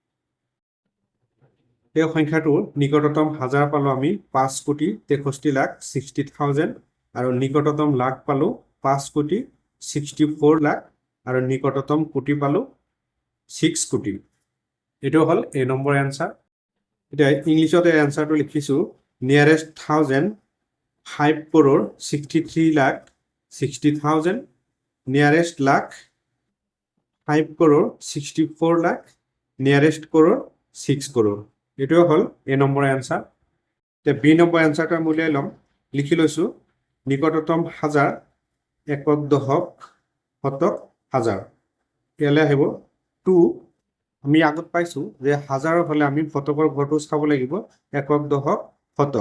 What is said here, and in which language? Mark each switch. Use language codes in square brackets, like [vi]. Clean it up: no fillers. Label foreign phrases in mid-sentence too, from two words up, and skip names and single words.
[as] এই সংখ্যাটোৰ নিকটতম হাজাৰ পালো আমি 5,63,60,000 আৰু নিকটতম লাখ পালো 5,64,00,000 আৰু নিকটতম কোটি পালো 6 কোটি। এইটো হ'ল [en] A number answer. [as] এতিয়া ইংলিছত এই এনসাৰটো লিখিছো [en] নিয়াৰেষ্ট 1000 5 crore 63 lakh 60,000 nearest lakh 5 crore 64 lakh nearest crore 6 crore। [as] এইটোৱে হ'ল [en] A number answer. [as] এতিয়া [en] B number answerটো [as] আমি উলিয়াই ল'ম। লিখি লৈছো নিকটতম হাজাৰ একক দশক শতক হাজাৰ। ইয়ালৈ আহিব 2। আমি আগত পাইছো যে হাজাৰৰ হলে আমি শতকৰ ঘৰটো চাব লাগিব একক দশক শতক।